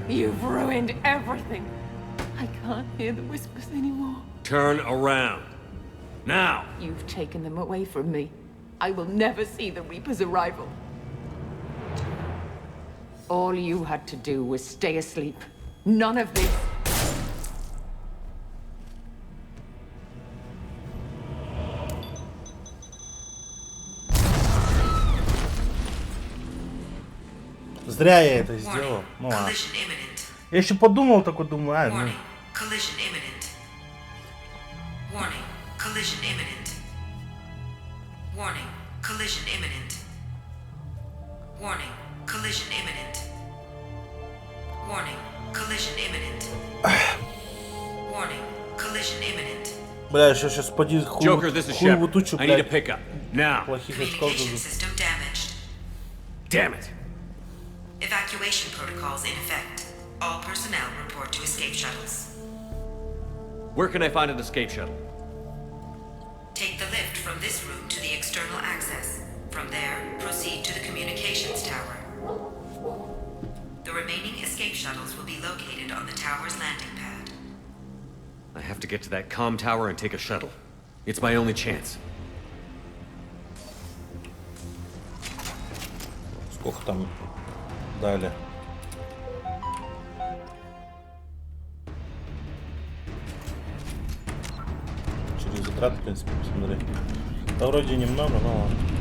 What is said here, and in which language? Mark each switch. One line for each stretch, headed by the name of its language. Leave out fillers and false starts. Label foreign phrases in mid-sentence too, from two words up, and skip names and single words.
English: You've ruined everything. I can't hear the whispers anymore. Turn around. Now! You've taken them away from me. I will never see the Reaper's arrival. All you had to do was stay asleep. None of this.
Russian: Зря я это сделал. Ну ладно. Я еще подумал, такой думаю, ну.
English: Collision imminent. Warning. Collision imminent. Warning. Collision imminent. Warning. Collision imminent. Warning. Collision imminent. Warning. Collision imminent.
Russian: Бля, сейчас поди хуевую тучу, блядь. Плохих очков
English: Communication system damaged. Damn it. Evacuation protocols in effect. All personnel report to escape shuttles. Where can I find an escape shuttle? Take the lift from this room to the external access. From there, proceed to the communications tower. The remaining escape shuttles will be located on the tower's landing pad. I have to get to that comm tower and take a shuttle. It's my only chance.
Russian: Сколько там дали? Через затраты, в принципе, посмотри. Да вроде немного, но ладно.